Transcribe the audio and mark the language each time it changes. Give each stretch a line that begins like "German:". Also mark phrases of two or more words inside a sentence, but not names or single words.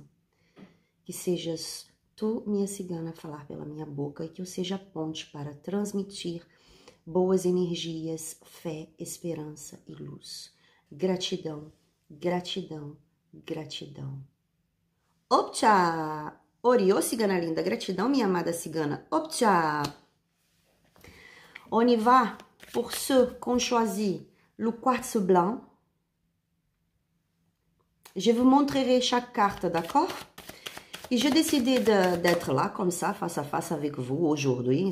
Portuguese: Que sejas tu, minha cigana, a falar pela minha boca e que eu seja a ponte para transmitir boas energias, fé, esperança e luz. Gratidão, gratidão, gratidão. Opcha! Oriô, cigana linda. Gratidão, minha amada cigana. Opcha!
French: On y va pour ceux qui ont choisi le quartz blanc. Je vous montrerai chaque carte, d'accord? Et j'ai décidé d'être là, comme ça, face à face avec vous aujourd'hui.